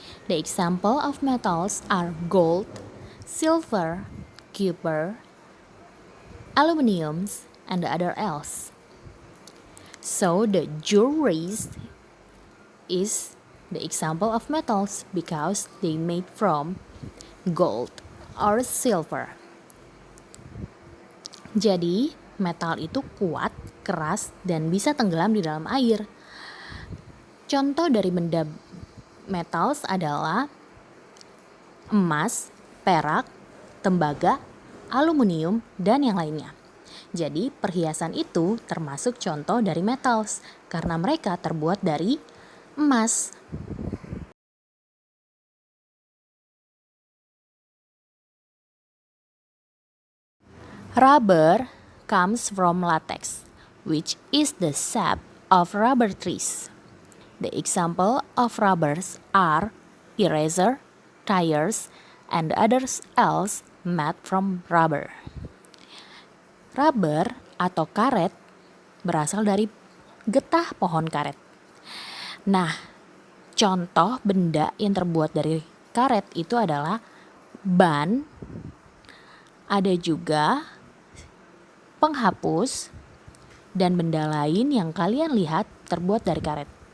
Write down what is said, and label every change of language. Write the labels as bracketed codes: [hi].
[en] The example of metals are gold, silver, copper, aluminum, and the other else. So the jewelry is the example of metals because they made from gold or silver. [id] Jadi, metal itu kuat, keras, dan bisa tenggelam di dalam air. Contoh dari benda metals adalah emas, perak, tembaga, aluminium, dan yang lainnya. Jadi, perhiasan itu termasuk contoh dari metals karena mereka terbuat dari emas. [en] Rubber comes from latex, which is the sap of rubber trees. The example of rubbers are eraser, tires, and others else made from rubber. [id] Rubber atau karet berasal dari getah pohon karet. Nah, Contoh benda yang terbuat dari karet itu adalah ban, ada juga penghapus, dan benda lain yang kalian lihat terbuat dari karet.